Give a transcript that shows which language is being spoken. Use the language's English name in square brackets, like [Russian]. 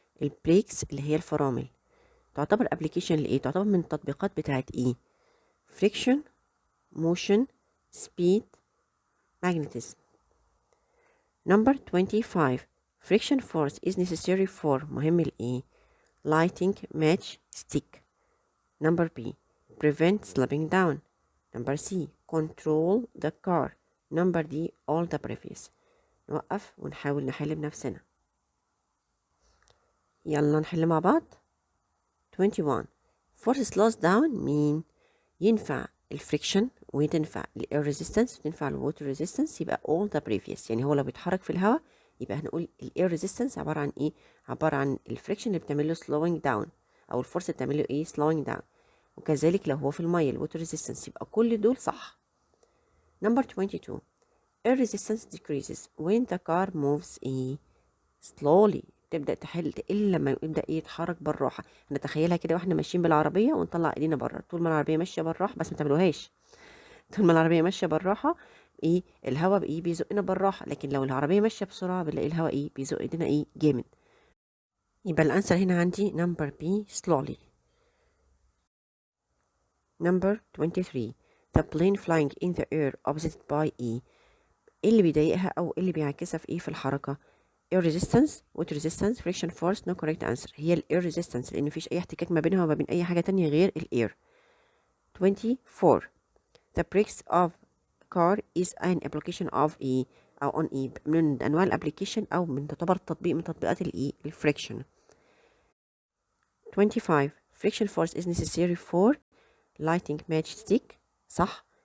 [Arabic] البريكس اللي هي الفرامل تعتبر application لإيه؟ تعتبر من التطبيقات بتاعت إيه؟ [English] friction, motion, speed, magnetism. Number 25 friction force is necessary for [Arabic] مهم الإيه [English] lighting match stick. Number B prevent slipping down. Number C control the car. Number D all the previous. [Arabic] نوقف ونحاول نحل بنفسنا. يلا نحل مع بعض. [English] 21 force slows down mean [Arabic] ينفع الفريكشن وتنفع الاير ريزيستنس وتنفع الووتر ريزيستنس، يبقى [English] all the previous. [Arabic] يعني هو لو بيتحرك في الهواء يبقى هنقول الاير ريزيستنس عباره عن ايه؟ عباره عن الفريكشن اللي بتعمل له [English] slowing down [Arabic] او الفورس اللي بتعمل له ايه slowing down. وكذلك لو هو في الميه الووتر ريزيستنس، يبقى كل دول صح. [English] Number 22 air resistance decreases when the car moves [Arabic] ايه [English] slowly. [Arabic] تبدا تقل لما يبدا ايه يتحرك بالراحه. نتخيلها كده واحنا ماشيين بالعربيه ونطلع ايدينا بره، طول ما العربيه ماشيه بالراحه بس ما تعملوهاش. طول ما العربيه ماشيه بالراحه ايه الهواء ايه بيزقنا بالراحه، لكن لو العربيه ماشيه بسرعه بنلاقي الهواء ايه بيزق ايدينا ايه جامد. يبقى الانسر هنا عندي [English] number B slowly. Number 23 the plane flying in the air opposite by [Arabic] ايه اللي بيضايقها او اللي بيعكسها في ايه في الحركه؟ [English] air resistance, water resistance, friction force. no correct answer. [Arabic] هي ال air resistance لأن مفيش أي احتكاك ما بينها وما بين أي حاجة تانية غير ال air. [English] 24 the brakes of car is an application of E [Arabic] أو [English] on E [Arabic] من أنواع الابليكيشن أو من تعتبر تطبيق من تطبيقات ال E الفريكشن. [English] 25 friction force is necessary for lighting matchstick [Arabic] صح.